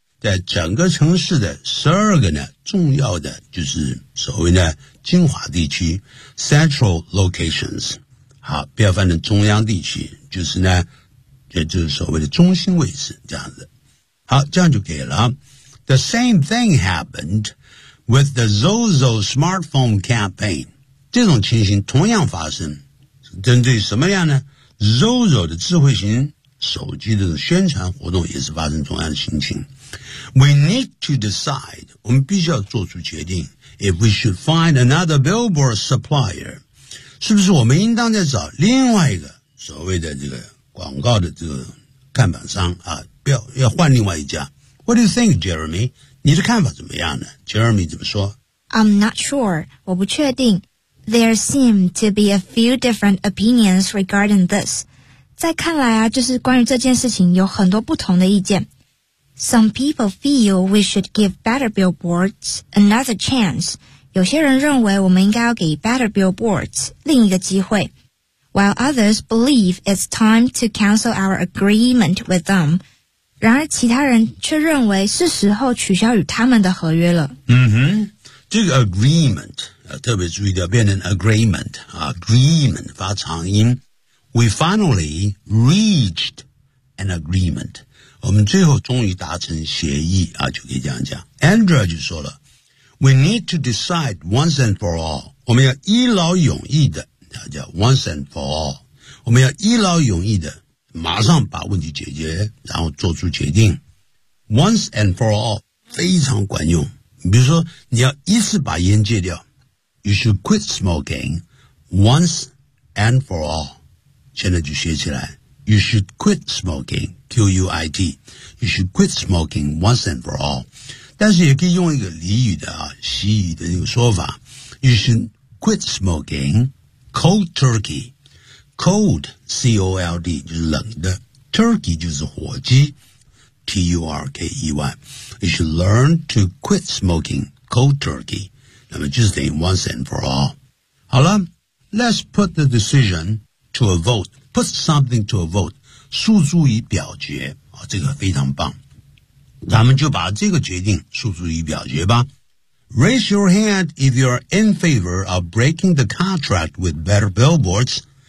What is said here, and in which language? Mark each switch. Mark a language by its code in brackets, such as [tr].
[zh] 在整个城市的12个呢重要的就是所谓呢精华地区 [en] central locations, [zh] 好，不要翻成中央地区，就是呢，也就是所谓的中心位置，这样子，好，这样就可以了。 [en] The same thing happened with the Zozo smartphone campaign. [zh] 这种情形同样发生。针对什么样呢？ Zozo 的智慧型手机的宣传活动也是发生同样的情形。 [en] We need to decide, [zh] 我们必须要做出决定 [en] if we should find another billboard supplier, [zh] 是不是我们应当再找另外一个所谓的这个广告的这个看板商啊，要换另外一家。 [en] What do you think, [zh] Jeremy? 你的看法怎么样呢？Jeremy 怎么说？ [en] I'm not sure. [zh] 我不确定。 [en] There seem to be a few different opinions regarding this. [zh] 在看来啊，就是关于这件事情有很多不同的意见。 [en] Some people feel we should give better billboards another chance. [zh] 有些人认为我们应该要给 better billboards 另一个机会。 [en] While others believe it's time to cancel our agreement with them. [zh] 然而其他人却认为是时候取消与他们的合约了。嗯哼，这个 agreement、特别注意掉变成 agreement、agreement 发长音。 [en] We finally reached an agreement. [zh] 我们最后终于达成协议、就可以这样讲。 [en] Andrew [zh] 就说了 [en] We need to decide once and for all. [zh] 我们要一劳永逸的叫 [en] once and for all. [zh] 我们要一劳永逸的马上把问题解决，然后做出决定。 [en] Once and for all [zh] 非常管用。比如说，你要一次把烟戒掉 [en] ，You should quit smoking once and for all。 [zh] 现在就学起来 [en] ，You should quit smoking, quit. You should quit smoking once and for all。 [zh] 但是也可以用一个俚语的啊，习语的那个说法 [en] ，You should quit smoking cold turkey。 Cold, C-O-L-D, [zh] 就是冷的。 [en] Turkey [zh] 就是火鸡 [en] ,T-U-R-K-E-Y. You should learn to quit smoking cold turkey. [zh] 那么就是等于 [en] once and for all. [zh] 好了 [en] ,let's put the decision to a vote. Put something to a vote. [zh] 诉诸于表决、这个非常棒。咱们就把这个决定诉诸于表决吧。 [en] Raise your hand if you're in favor of breaking the contract with Better Billboards.